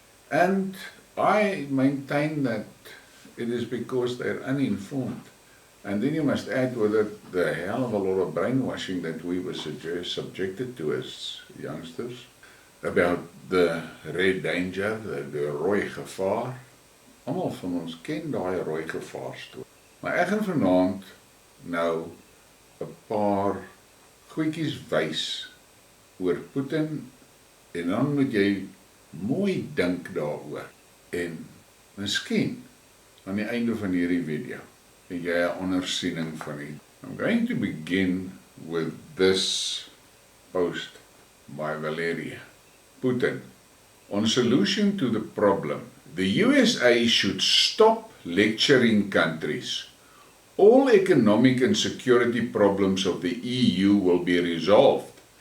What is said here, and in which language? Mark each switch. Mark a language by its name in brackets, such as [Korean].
[English] And I maintain that it is because they're uninformed. And then you must add with it the hell of a lot of brainwashing that we were subjected to as youngsters about the red danger, the rooi gevaar. [Afrikaans] Almal van ons ken daai rooi gevaar storie. Maar ek gaan vanaand nou 'n paar goedjies wys oor Putin, en dan moet jy mooi dink daaroor. En miskien aan die einde van hierdie video het jy 'n ondersiening van die. [English] I'm going to begin with this post by Valeria. Putin. On solution to the problem, the USA should stop lecturing countries. All economic and security problems of the EU will be resolved.